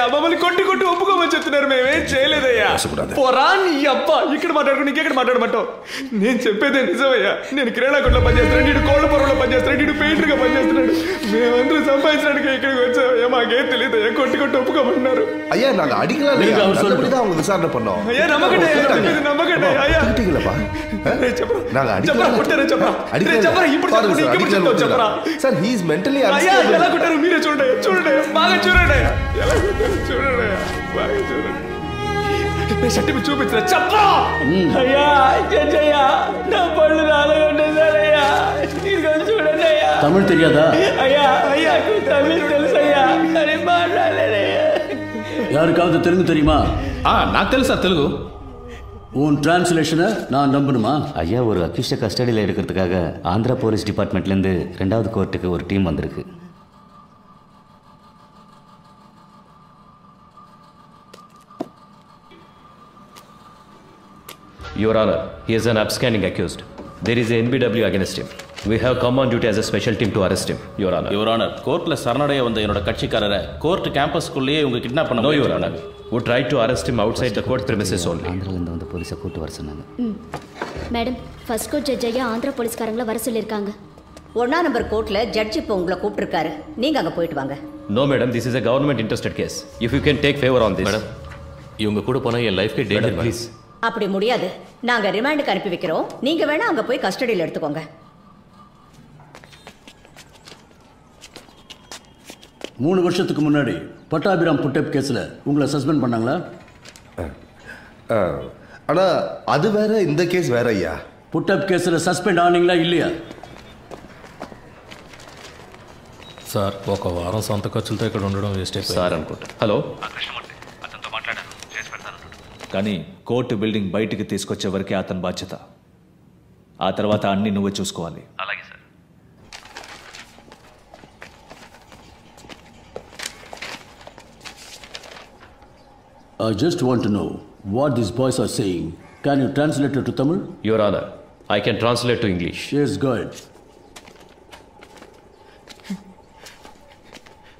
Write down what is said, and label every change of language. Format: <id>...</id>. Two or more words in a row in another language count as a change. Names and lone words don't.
<te>మమ్మల్ని కొట్టి ఒప్పుకోమని చెప్తున్నారు. మేమేం చేయలేదయ్యా. పోరా నీ అబ్బా. ఇక్కడ మాట్లాడుకుని ఇంకెక్కడ మాట్లాడమంటావు? నేను చెప్పేదే నిజమయ్యా. నేను కిరాణాకొట్లో పనిచేస్తున్నాడు, నీడు కోళ్ళ పొరలో పనిచేస్తున్నాడు, నీడు పెయింటర్ గా పనిచేస్తున్నాడు. మేమందరూ సంపాదించడానికి ఇక్కడికి వచ్చామయ్యా. మాకేం తెలియదయ్యా. కొట్టి ఒప్పుకోమన్నారు.</te> <ta>ஐயா நாங்க அடிக்கலாம் அவங்க விசாரணை பண்ணோம். ஐயா நம்பகட்டே நம்பகட்டே ஐயா கேட்டீங்களா? நாங்க அடிக்கலாம் இப்படி చెప్పరా</ta> <en>sir he is mentally</en> <te>అయ్యా ఎలా కొట్టారు మీరే చూడండి బాగా చూడండి ఎలా కొట్టారు చూడండి బాగా చూడండి. సర్టిఫికేట్ చూపించరా చెప్పరా. అయ్యా జడ్జయ్యా నా పళ్ళు రాలగొట్టేశారయ్యా. ఇదిగో చూడండి అయ్యా. తమిళ్ తెలియదా? అయ్యా తమిళ్ తెలుసయ్యా కానీ మాట్లాడలేదయ్యా.</te> <ta>யாருக்காவது தெலுங்கு தெரியுமா?</ta> <te>నాకు తెలుసా తెలుగు.</te> <ta>உன் டிரான்ஸ்லேஷனை நான் நம்பணுமா? ஐயா, ஒரு அக்யூஸ்ட கஸ்டடியில் இருக்கிறதுக்காக ஆந்திரா</ta> <en>police departmentலேருந்து</en> <ta>2வது கோர்ட்டுக்கு ஒரு டீம் வந்திருக்கு.</ta> <en>Your Honor, he is an upstanding accused. There is a NBW against him. We have come on duty as a special team to arrest him, Your Honor. Your Honor,</en> <ta>கோர்ட்ல சரணடைய வந்த என்னோட கட்சிக்காரரை</ta> <en>court campusக்குள்ளேயே</en> <ta>இவங்க கிட்னாப் பண்ண.</ta> <en>No, Your Honor. We tried to arrest him outside the court premises only.</en> <ta>ஆந்திராலேருந்து வந்து போலீஸை கூட்டு வர சொன்னாங்க. மேடம்,</ta> <en>first court judge</en> <ta>ஐயா ஆந்திரா போலீஸ்காரங்கள வர சொல்லியிருக்காங்க. 1ஆம் நம்பர் கோர்ட்ல ஜட்ஜ் இப்போ உங்களை கூப்பிட்டுருக்காரு. நீங்க அங்க போயிட்டு வாங்க.</ta> <en>No, madam, this is a government interested case. If you can take favor on this. Madam,</en> <ta>இவங்க கூட போனா என் லைஃப்க்கு டேஞ்சர்.</ta> <en>Please.</en> <ta>அப்படி முடியாது. நாங்க ரிமாண்டுக்கு அனுப்பி வைக்கிறோம். நீங்க வேணா அங்க போய் கஸ்டடியில் எடுத்துக்கோங்க. 3 வருஷத்துக்கு முன்னாடி பட்டாபிராம்</ta> <en>put-up caseல</en> <ta>உங்களை சஸ்பெண்ட் பண்ணாங்களா? ஆனா அது வேற, இந்த கேஸ் வேற ஐயா.</ta> <en>put-up caseல</en> <ta>சஸ்பெண்ட் ஆனீங்களா இல்லையா?</ta> <te>సార్ ఒక వారం సొంత ఖర్చులతో ఇక్కడ ఉండడం వేస్ట్ అయిపోయింది సార్ అనుకుంటా. హలో అతనితో మాట్లాడాను, చేసి పెడతాను. కానీ కోర్టు బిల్డింగ్ బయటికి తీసుకొచ్చే వరకే అతని బాధ్యత. ఆ తర్వాత అన్ని నువ్వే చూసుకోవాలి. అలాగే సార్.</te> <en>I just want to know what these boys are saying. Can you translate it to Tamil? Your Honor, I can translate to English. Yes, go ahead.</en>